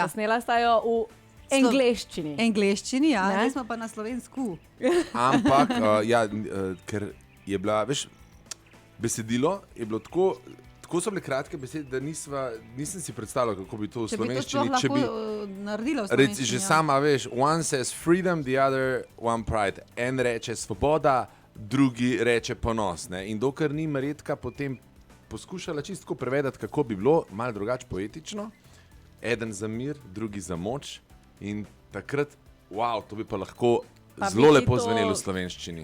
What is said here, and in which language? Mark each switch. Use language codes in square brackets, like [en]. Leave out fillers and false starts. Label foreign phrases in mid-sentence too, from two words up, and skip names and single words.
[sl] Snela sta jo v angleščini. Angleščini, ja, Ne? zdaj smo pa na slovensku. Ampak, ker je bila, veš, besedilo je bilo tako Tako so bile kratke besede, da nisem si predstavljal, kako bi to v Če bi to slovenščini. sploh lahko naredila v slovenščini. Že sama veš, [en] one says freedom, the other one pride. [sl] En reče svoboda, drugi reče ponos. Ne? In dokler ni Marjetka potem poskušala čisto prevedati, kako bi bilo, malo drugače poetično, eden za mir, drugi za moč. In takrat, wow, to bi pa lahko zelo lepo zvenelo v slovenščini.